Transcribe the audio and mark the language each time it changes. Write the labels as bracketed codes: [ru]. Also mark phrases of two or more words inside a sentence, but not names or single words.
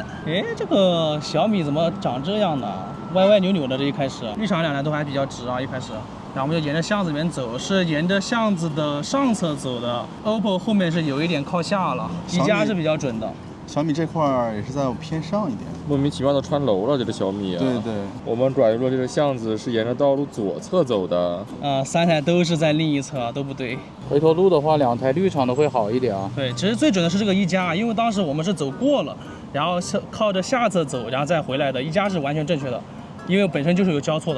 [zh] 哎，這個小米怎麼長這樣呢？歪歪扭扭的，這一開始，日常兩台都還比較直啊，一開始。然後我們就沿着巷子裡面走，是沿着巷子的上側走的。OPPO 後面是有一點靠下了，1加是比較準的。小米這塊也是在偏上一點，莫名其妙的穿樓了，這個小米啊。對對。我們轉入這個巷子是沿着道路左側走的。 3台都是在另一側，都不對。回頭路的話，2台綠廠的會好一點啊。對，其實最準的是這個1加，因為當時我們是走過了，然後是靠着下側走，然後再回來的。1加是完全正確的，因為本身就是有交錯的。